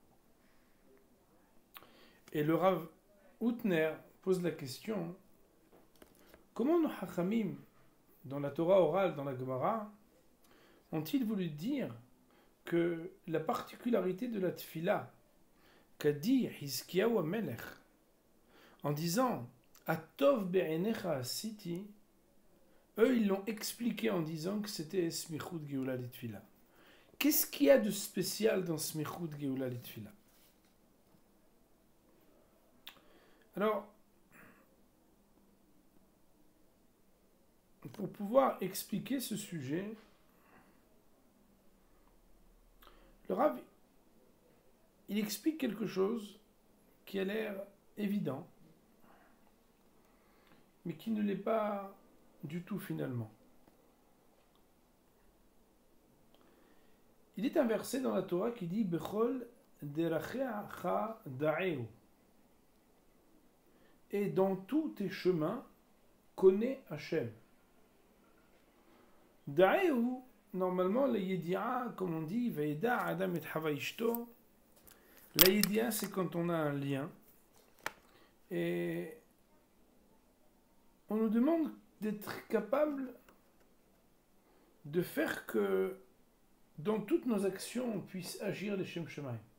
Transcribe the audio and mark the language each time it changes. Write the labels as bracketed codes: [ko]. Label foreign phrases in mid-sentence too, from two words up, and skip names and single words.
[fr] Et le Rav Outner pose la question: comment nos Hachamim, dans la Torah orale, dans la Gemara, ont-ils voulu dire que la particularité de la Tefila qu'a dit Hizkiyahu Amelech en disant [he] הטוב בעיניך עשיתי, [fr] eux ils l'ont expliqué en disant que c'était [he] סמיכות גאולה לתפילה. [fr] Qu'est-ce qu'il y a de spécial dans [he] סמיכות גאולה לתפילה? [fr] Alors, pour pouvoir expliquer ce sujet, le Rav, il explique quelque chose qui a l'air évident, mais qui ne l'est pas du tout finalement. Il est un verset dans la Torah qui dit [he] בכל דרכיך דעהו. [fr] Et dans tous tes chemins, connais Hachem. Da'eu, normalement, la yedi'a, comme on dit, [he] וידע אדם את חוה אשתו. [fr] La yedi'a, c'est quand on a un lien. Et on nous demande d'être capable de faire que dans toutes nos actions, on puisse agir les [he] שם שמים.